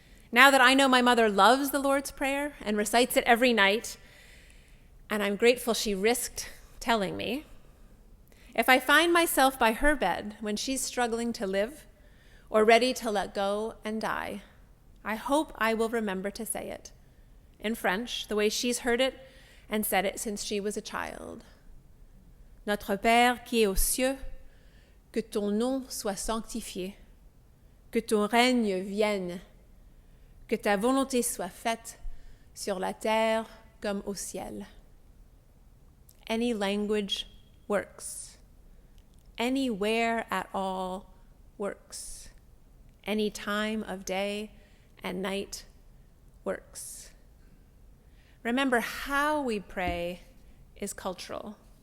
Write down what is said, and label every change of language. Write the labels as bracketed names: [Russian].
[English] Now that I know my mother loves the Lord's Prayer and recites it every night, and I'm grateful she risked telling me, if I find myself by her bed when she's struggling to live or ready to let go and die, I hope I will remember to say it in French, the way she's heard it and said it since she was a child. [French] Notre Père qui es aux cieux, que ton nom soit sanctifié, que ton règne vienne, que ta volonté soit faite sur la terre comme au ciel. [English] Any language works. Anywhere at all works. Any time of day and night works. Remember, how we pray is cultural.